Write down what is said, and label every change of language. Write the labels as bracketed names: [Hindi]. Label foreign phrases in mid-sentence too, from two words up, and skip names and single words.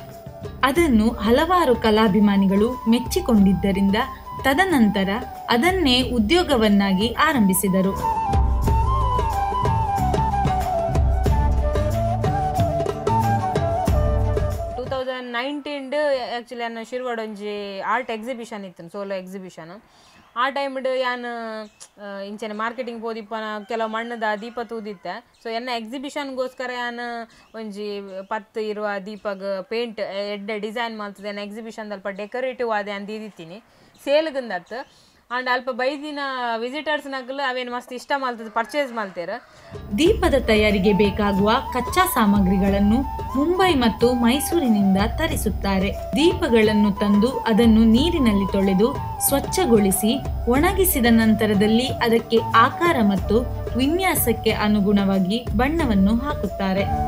[Kannada] ಅದನ್ನು ಹಲವಾರು ಕಲಾಭಿಮಾನಿಗಳು ಮೆಚ್ಚಿಕೊಂಡಿದ್ದರಿಂದ ತದನಂತರ ಅದನ್ನೇ ಉದ್ಯೋಗವನ್ನಾಗಿ ಆರಂಭಿಸಿದರು. [Tulu] ಆ್ಯಕ್ಚುಲಿ ನಾನು ಶಿರ್ವಾಡ ಒಂಜಿ [English] art exhibition [Tulu] ಇತ್ತು, [English] solo exhibition. [Tulu] ಆ ಟೈಮ್ಡ್ ಯಾನು ಇಂಚನೆ ಮಾರ್ಕೆಟಿಂಗ್ ಪೋದಿಪ್ಪನ ಕೆಲವು ಮಣ್ಣದ ದೀಪ ತೂದಿತ್ತೆ. ಸೊ ಎನ್ನ ಎಕ್ಸಿಬಿಷನ್ಗೋಸ್ಕರ ಯಾನು ಒಂಜಿ 10 ಇರುವ ದೀಪಗ್ ಪೇಂಟ್ ಎಡ್ಡೆ ಡಿಸೈನ್ ಮಾಡ್ತದೆ ಎನ್ನ ಎಕ್ಸಿಬಿಷನ್ ಅಲ್ಪ ಡೆಕೋರೇಟಿವ್ ಆದೆ ಅಂತ ಇದ್ದಿತ್ತೀನಿ ಸೇಲ್ಗಂದತ್ತು. ಆ್ಯಂಡ್ ಅಲ್ಪ ಬೈದಿನ ವಿಸಿಟರ್ಸ್ನಾಗಲು ಅವೇನು ಮಸ್ತ್ ಇಷ್ಟ ಮಾಡ್ತದೆ ಪರ್ಚೇಸ್ ಮಾಡ್ತಾರೆ. [Kannada] ದೀಪದ ತಯಾರಿಗೆ ಬೇಕಾಗುವ ಕಚ್ಚಾ ಸಾಮಗ್ರಿಗಳನ್ನು ಮುಂಬೈ ಮತ್ತು ಮೈಸೂರಿನಿಂದ ತರಿಸುತ್ತಾರೆ. ದೀಪಗಳನ್ನು ತಂದು ಅದನ್ನು ನೀರಿನಲ್ಲಿ ತೊಳೆದು ಸ್ವಚ್ಛಗೊಳಿಸಿ ಒಣಗಿಸಿದ ನಂತರದಲ್ಲಿ ಅದಕ್ಕೆ ಆಕಾರ ಮತ್ತು ವಿನ್ಯಾಸಕ್ಕೆ ಅನುಗುಣವಾಗಿ ಬಣ್ಣವನ್ನು ಹಾಕುತ್ತಾರೆ.